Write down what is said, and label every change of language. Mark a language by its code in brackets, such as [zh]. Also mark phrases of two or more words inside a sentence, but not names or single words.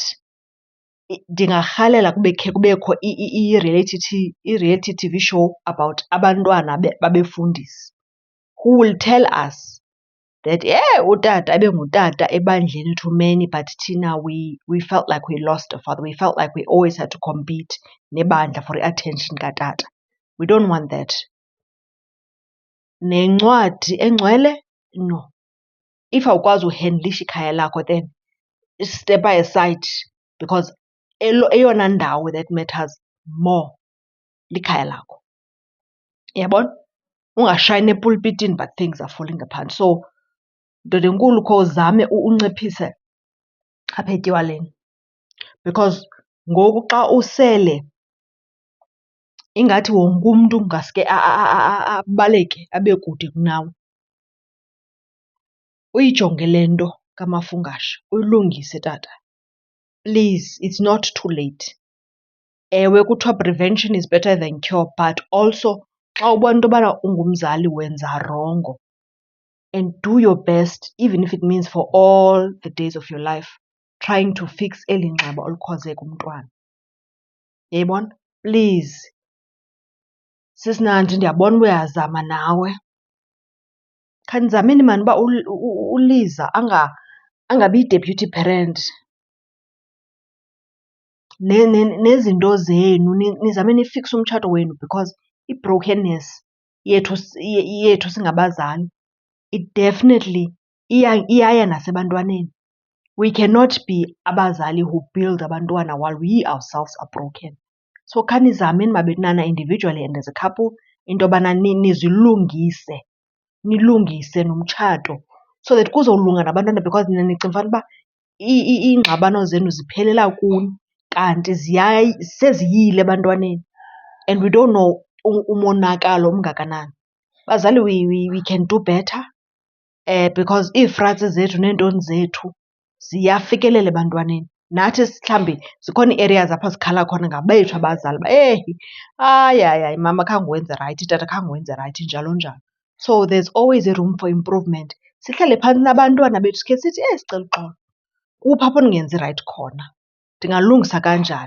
[xh] Ndingarhalela kubekho [en] i-reality TV show about [xh] abantwana babefundisi [en] who will tell us that [xh] utata ebengutata ebandleni [en] to many, but thina we felt like we lost a father. We felt like we always had to compete nebandla for i-attention katata. We don't want that. [xh] Nencwadi engcwele, no. If awukwazi uhendlisha ikhaya lakho, [en] then step aside, because [xh] eyona ndawo [en] that matters more [xh] likhaya lakho. Uyabona? Ungashayini epulpitini [en] but things are falling apart. [xh] So ndoda enkulu khawuzame unciphise apha etywaleni, because ngoku xa usele ingathi wonke umntu ngaske abaleke abe kude kunawe. Uyijonge le nto kaMafungashe, uyilungise tata. [en] Please, it's not too late. [xh] Ewe kuthiwa [en] prevention is better than cure, but also [xh] xa ubona into yobana ungumzali wenza rongo, [en] and do your best, even if it means for all the days of your life, trying to fix [xh] eli nxeba olukhozeka umntwana. Uyayibona? Please. Sisinandi, ndiyabona uba uyazama nawe. Khanizameni maan uba uLiza angabi yi-deputy parent. Nezinto zenu nizame nifikse umtshato wenu, because i-brokenness yethu singabazali, [en] it definitely [xh] iyaya nasebantwaneni. [en] We cannot be abazali who build abantwana while we ourselves are broken. [xh] So khanizameni mabetunana [en] individually and as a couple [xh] into yobana nizilungise, nilungise nomtshato [en] so that [xh] kuzolunga nabantwana, because nina nicinga fanuba iingxabano zenu ziphelela kuni. kanti seziyile ebantwaneni [en] and we don't know [xh] umonakalo omngakanani. Bazali, [en] we can do better because [xh] iifratsi zethu neentoni zethu ziyafikelela ebantwaneni. Nathi mhlawumbi zikhona ii-areas apha sikhala khona ngabethu abazali uba hayi mama khange wenze rayithi, tata khange wenze rayithi, njalo njalo. [en] So there's always a room for improvement. [xh] Sihlale phantsi nabantwana bethu sikhe sithi sicela uxolo, kuphi apho ndingenzi rayithi khona, ndingalungisa kanjani.